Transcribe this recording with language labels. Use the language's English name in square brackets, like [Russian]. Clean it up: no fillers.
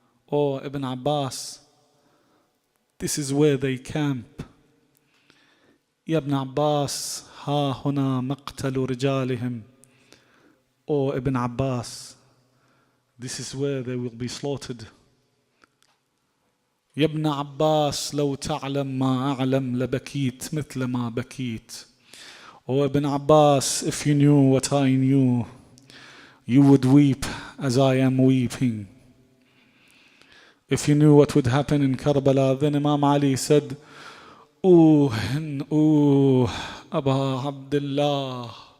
[English] Oh, Ibn Abbas, this is where they camp. [Arabic] Ya Ibn Abbas, ha huna maqtalu rijalihim. [English] Oh, Ibn Abbas, this is where they will be slaughtered. [Arabic] يا ابن عباس لو تعلم ما أعلم لبكيت مثل ما بكيت. [English] Oh, Ibn Abbas, if you knew what I knew, you would weep as I am weeping. If you knew what would happen in Karbala, then Imam Ali said, Ooh, Aba Abdullah.